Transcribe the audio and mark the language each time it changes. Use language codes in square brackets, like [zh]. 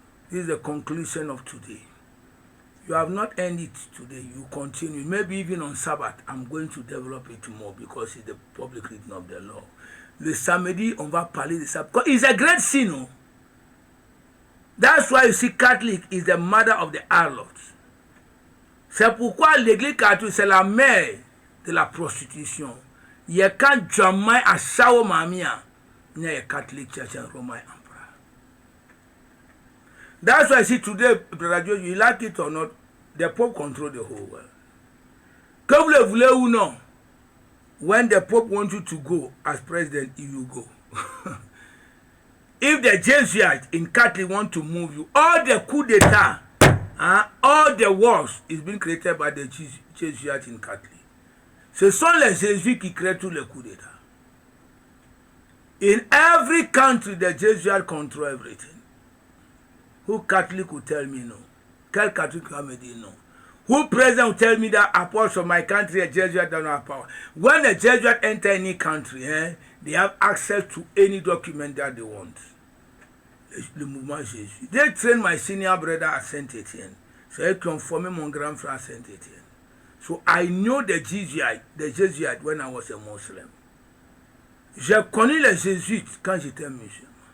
[en] This is the conclusion of today. You have not ended it today. You continue. Maybe even on Sabbath, I'm going to develop it more because it's the public reading of the law. [fr] Le samedi, on va parler de ça. [en] Because it's a great sin. No? That's why you see Catholic is the mother of the harlots. [fr] C'est pourquoi l'église catholique, c'est la mère de la prostitution. Il y a quand jamais à Sao Mamia, il y a [en] Catholic Church and Roman Emperor. That's why I see today, Brother Joe, you like it or not, the Pope control the whole world. [fr] Que vous le voulez ou non, [en] when the Pope wants you to go as president, you go. If the Jesuits in Catholic want to move you, all the coup d'etat, all the wars is being created by the Jesuits in Catholic. [fr] Ce sont les Jésuites qui créent tous les coups d'etat. [en] In every country, the Jesuits control everything. Who Catholic will tell me no? [fr] Quel Catholic will me dire no? [en] Who president will tell me that apart from my country, a Jesuit don't have power? When a Jesuit enter any country, they have access to any document that they want. [fr] Le mouvement Jésus. [en] They trained my senior brother at Saint-Étienne. So they conformed [fr] mon grand frère [en] at Saint-Étienne. So I know the Jesuit when I was a Muslim. [fr] J'ai connu les Jésuites quand j'étais musulman.